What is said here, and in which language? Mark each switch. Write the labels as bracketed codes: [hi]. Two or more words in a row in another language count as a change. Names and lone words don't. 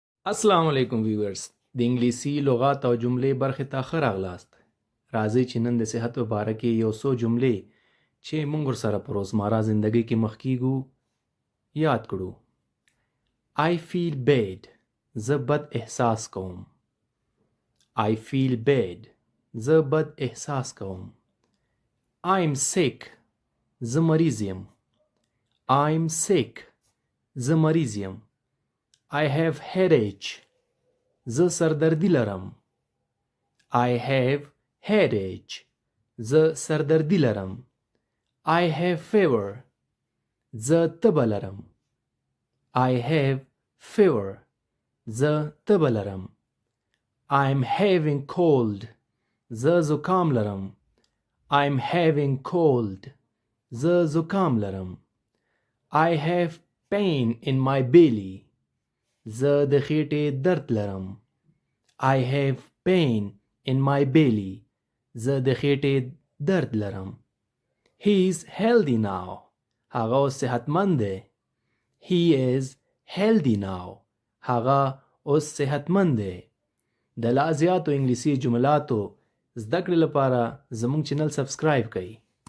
[ar] السلام علیکم [ps] ویورز د انګلیسي لغات او جملې برخې ته ښه راغلاست. راځئ چې نن د صحت په باره کې یو څو جملې چې موږ ورسره په روزمره زندګۍ کې مخ کیږو یاد کړو. [en] I feel bad. [ps] زه بد احساس کوم. [en] I feel bad. [ps] زه بد احساس کوم. [en] I'm sick. [ps] زه مریض یم. [en] I'm sick. [ps] زه مریض یم. [en] I have headache. [ps] زه سردردی لرم. [en] I have headache. [ps] زه سردردی لرم. [en] I have fever. [ps] زه تبه لرم. [en] I have fever. [ps] زه تبه لرم. [en] I'm having cold. [ps] زه زکام لرم. [en] I'm having cold. [ps] زه زکام لرم. [en] I have pain in my belly. [ps] زه د خېټې درد لرم. [en] I have pain in my belly. [ps] زه د خېټې درد لرم. [en] He is healthy now. [ps] هغه اوس صحتمند دی. [en] He is healthy now. [ps] هغه اوس صحتمند دی. د لا زیاتو انګلیسي جملاتو زده کړې لپاره زموږ چینل سبسکرایب کړئ.